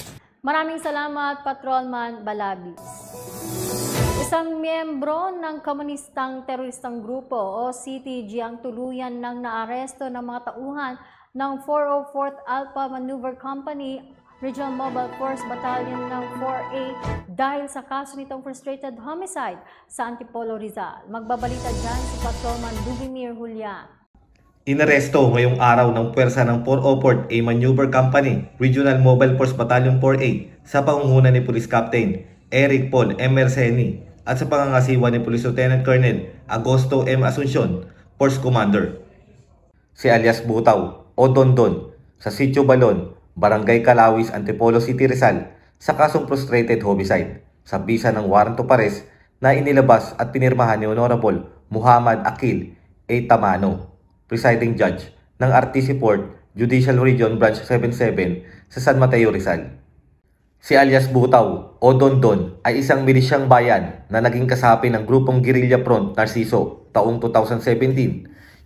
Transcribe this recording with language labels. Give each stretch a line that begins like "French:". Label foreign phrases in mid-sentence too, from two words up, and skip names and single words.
Filipino: Maraming salamat, Patrolman Balabis. Isang miyembro ng komunistang teroristang grupo o CTG ang tuluyan ng naaresto ng mga tauhan ng 404th Alpha Maneuver Company Regional Mobile Force Battalion ng 4A dahil sa kaso nitong
English: frustrated homicide
Filipino: sa Antipolo, Rizal. Magbabalita dyan si Patrolman Dubimir Julian. Inaresto ngayong araw ng puwersa ng 404th A Maneuver Company Regional Mobile Force Battalion 4A sa pangunguna ni Police Captain Eric Paul M. Merceni at sa pangangasiwa ni Police Lieutenant Colonel Agosto M. Asuncion, Force Commander. Si alias Butaw o Dondon sa Sitio Balon, Barangay Calawis, Antipolo City, Rizal sa kasong
English: frustrated homicide
Filipino: sa bisa ng
English: warrant of arrest
Filipino: na inilabas at pinirmahan ni Honorable Muhammad Akil A. Tamano, Presiding Judge ng RTC Port Judicial Region Branch 77 sa San Mateo, Rizal. Si alias Butaw o Dondon ay isang milisyang bayan na naging kasapi ng grupong Guerrilla Front Narciso taong 2017.